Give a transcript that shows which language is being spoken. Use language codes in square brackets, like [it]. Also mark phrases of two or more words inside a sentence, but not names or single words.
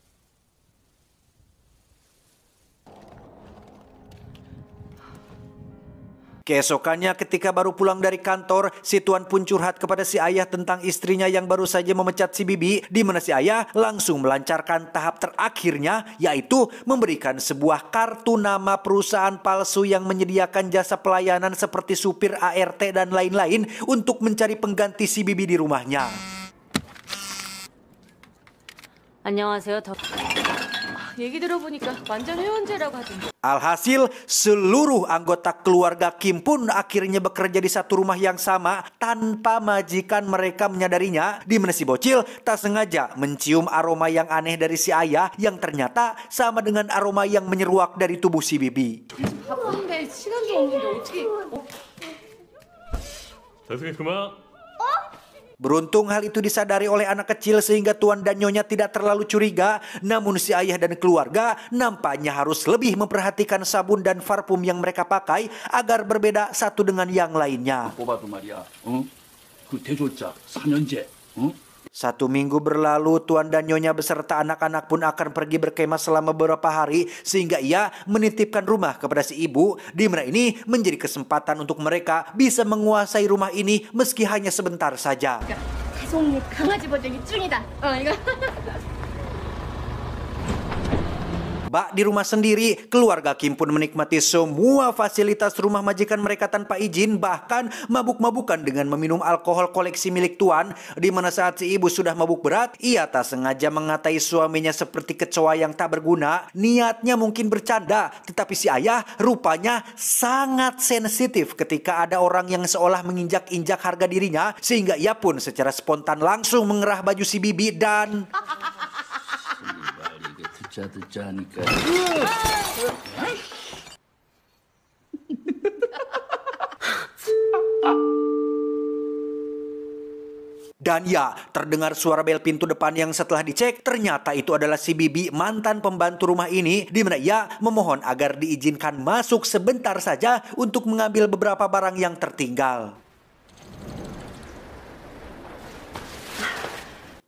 [id] Keesokannya ketika baru pulang dari kantor, si Tuan pun curhat kepada si ayah tentang istrinya yang baru saja memecat si Bibi, di mana si ayah langsung melancarkan tahap terakhirnya, yaitu memberikan sebuah kartu nama perusahaan palsu yang menyediakan jasa pelayanan seperti supir ART dan lain-lain untuk mencari pengganti si Bibi di rumahnya. [ko] 안녕하세요. 얘기 들어보니까 완전 회원제라고 하던데. [id] Alhasil, seluruh anggota keluarga Kim pun akhirnya bekerja di satu rumah yang sama tanpa majikan mereka menyadarinya, di mana si bocil tak sengaja mencium aroma yang aneh dari si ayah yang ternyata sama dengan aroma yang menyeruak dari tubuh si Bibi. [ko] 바쁜데 시간도 없는데 어떻게? 다승이 그만. [id] Beruntung hal itu disadari oleh anak kecil sehingga Tuan dan Nyonya tidak terlalu curiga. Namun si ayah dan keluarga nampaknya harus lebih memperhatikan sabun dan parfum yang mereka pakai agar berbeda satu dengan yang lainnya. [ko] 뽑아도 말이야. 그 대졸자 4년제. [id] 1 minggu berlalu, Tuan dan Nyonya beserta anak-anak pun akan pergi berkemah selama beberapa hari, sehingga ia menitipkan rumah kepada si ibu, di mana ini menjadi kesempatan untuk mereka bisa menguasai rumah ini meski hanya sebentar saja. [ko] 가족님 강아지 버전이 짱이다. 이거. [id] Bak di rumah sendiri, keluarga Kim pun menikmati semua fasilitas rumah majikan mereka tanpa izin, bahkan mabuk-mabukan dengan meminum alkohol koleksi milik Tuan, di mana saat si ibu sudah mabuk berat, ia tak sengaja mengatai suaminya seperti kecoa yang tak berguna. Niatnya mungkin bercanda, tetapi si ayah rupanya sangat sensitif ketika ada orang yang seolah menginjak-injak harga dirinya, sehingga ia pun secara spontan langsung mengerah baju si Bibi dan... [ko] 듣자 하니까. [id] Dan ya, terdengar suara bel pintu depan yang setelah dicek, ternyata itu adalah si Bibi, mantan pembantu rumah ini, di mana ia memohon agar diizinkan masuk sebentar saja untuk mengambil beberapa barang yang tertinggal.